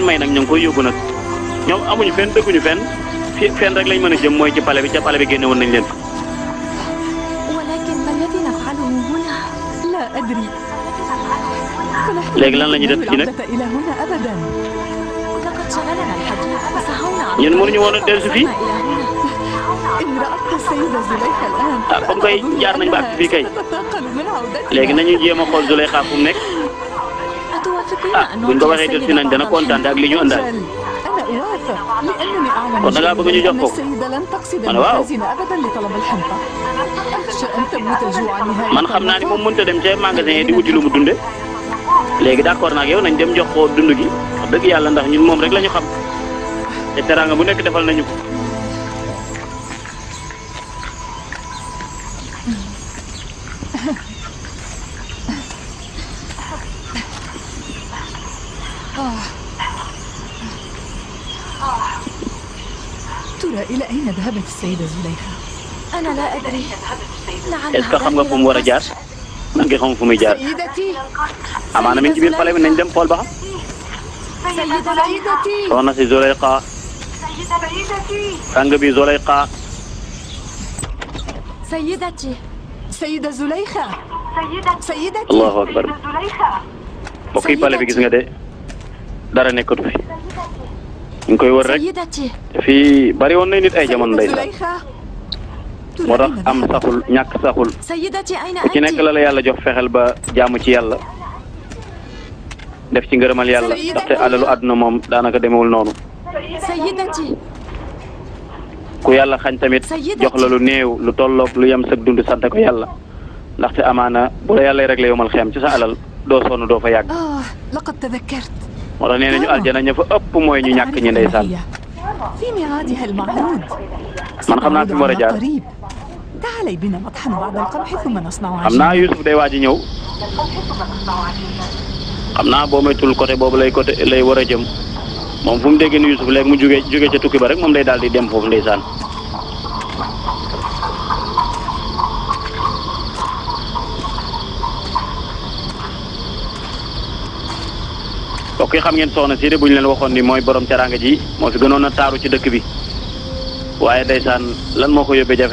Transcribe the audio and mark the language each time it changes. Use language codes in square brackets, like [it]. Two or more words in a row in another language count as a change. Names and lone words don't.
[wo] may nag ñu ngi koy yóbbu nag ñoom amuñu fenn dëkkuñu fenn fenn rek lañ mën a jëm mooy ci pale bi ca pale bi génne woon nañ leen léegi lan la ñuy def ci nag [ar] شغلنا الحديث وسهونا عن [wo] ñun mënuñu woon a dellusi fii [ar] إن رأت السيدة زليخة الآن [wo] ah comme kay jaar nañ ba ak fii kay [ar] تتثاقل من عودتها [wo] léegi nañu jéem a xool Zuleyxa fu mu nekk [ar] أتوافقين ah أن [wo] buñ ko [ar] نعطي [wo] waxee dellusi [ar] السيدة [wo] nañ dana [ar] بعض [wo] kontaan ak li ñu ëndaal [ar] أجل أنا أوافق لأنني أعلم [wo] kon da ngaa bëgg ñu jox [ar] أن [wo] ko [ar] السيدة لن تقصد أنا واو. المخازن أبدا لطلب الحنطة أخشى أن تموت جوعا نهاية [wo] man xam naa ni moom mënut a dem ca magasin yi di wuti lu mu dunde léegi d'accord naa ak yow nañ dem jox ko dund gi wax dëgg yàlla ndax ñun moom rek la ñu xam te teraanga bu nekk defal nañu ko [ar] ترى إلى أين ذهبت السيدة زليخة؟ أنا لا أدري [fr] est-ce que [wo] xam nga fu mu war a jaar man ngi xam fu muy jaar [ar] سيدتي [wo] amaana mi ngi ci biir pale bi nañ dem xool ba xam [ar] سيدتي [wo] soxna si Zuleyxa sang bi Zuleyxa [ar] سيدتي سيدة زليخة سيدتي الله أكبر [wo] mbokk yi pale bi gis nga de dara nekkatu fi ñu ngi koy wër rek [ar] سيدتي [wo] fii bari woon nañ nit ay jamono [ar] سيدة [wo] ndeysaan [ar] زليخة [wo] moo tax am saxul ñàkk saxul [ar] سيدتي أين [wo] ku ci nekk [ar] أنت؟ [wo] la la yàlla jox fexeel ba jaamu ci yàlla def ci ngërëmal yàlla ndaxte alalu àdduna moom daanaka demewul noonu [ar] سيدتي [wo] ku yàlla xañ tamit jox la lu néew lu tolloog lu yem sëg dund sant ko yàlla ndaxte amaana bu la yàlla réglé yomal xiyam ci sa alal doo sonn doo fa yàgg [ar] لقد تذكرت [wo] moo tax nee nañu aljana ña fa ëpp mooy ñu ñàkk ñi ndeysaan [ar] في ميعادها المعهود [wo] man xam naa fi mu war a jaar [ar] قريب تعالي بنا نطحن بعض القمح ثم نصنع [wo] xam naa Youssouf day waaj a ñëw xam naa boo moytul côté boobu lay war a jëm moom fu mu déggee ni Youssouf léegi mu jóge ca tukki ba rek moom day daal di dem foofu ndeysaan mbokk yi xam ngeen soxna si de bu ñu leen waxoon ni mooy borom teraanga ji moo fi gënoon a taaru ci dëkk bi waaye ndeysaan lan moo ko yóbbee